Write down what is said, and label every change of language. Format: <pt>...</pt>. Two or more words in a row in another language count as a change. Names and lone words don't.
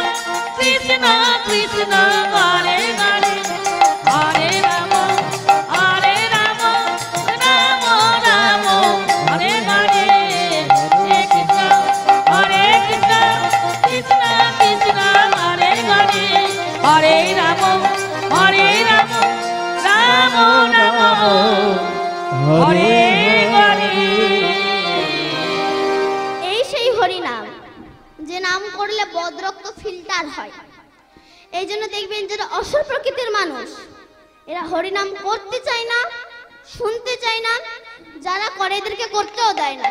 <bn>কৃষ্ণ হরে হরে হরে রাম রাম রাম হরে হরে হরে কৃষ্ণ কৃষ্ণ কৃষ্ণ হরে হরে হরে রাম রাম রাম হরে হরে। এই সেই হরিনাম, যে নাম করলে বদরক্ত ফিল্টার হয়। এই জন্য দেখবেন যারা অসুর প্রকৃতির মানুষ, এরা হরিনাম করতে চায় না, শুনতে চায় না, যারা করে এদেরকে করতেও দেয় না।</bn>